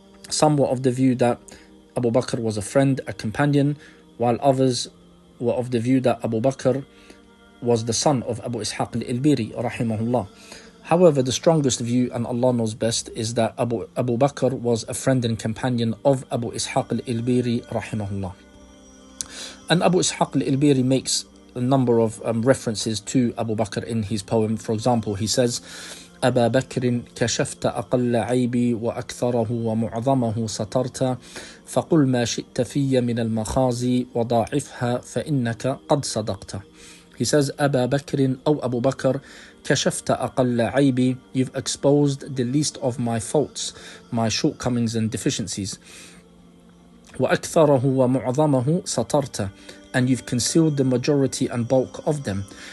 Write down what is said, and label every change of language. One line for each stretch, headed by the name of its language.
English: Some were of the view that Abu Bakr was a friend, a companion, while others were of the view that Abu Bakr was the son of Abu Ishaq al-Ilbiri rahimahullah. However, the strongest view, and Allah knows best, is that Abu Bakr was a friend and companion of Abu Ishaq al-Ilbiri rahimahullah. And Abu Ishaq al-Ilbiri makes a number of references to Abu Bakr in his poem. For example, he says,
Arabic: أبا بكر كشفت أقل عيبي وأكثره ومعظمه سترت فقل ما شئت في من المخازي وضاعفها فإنك قد صدقت.
English: He says,
Arabic: أبا بكر أو أبو بكر كشفت أقل عيبي,
English: you've exposed the least of my faults, my shortcomings and deficiencies.
Arabic: وأكثره ومعظمه سترت,
English: and you've concealed the majority and bulk of them.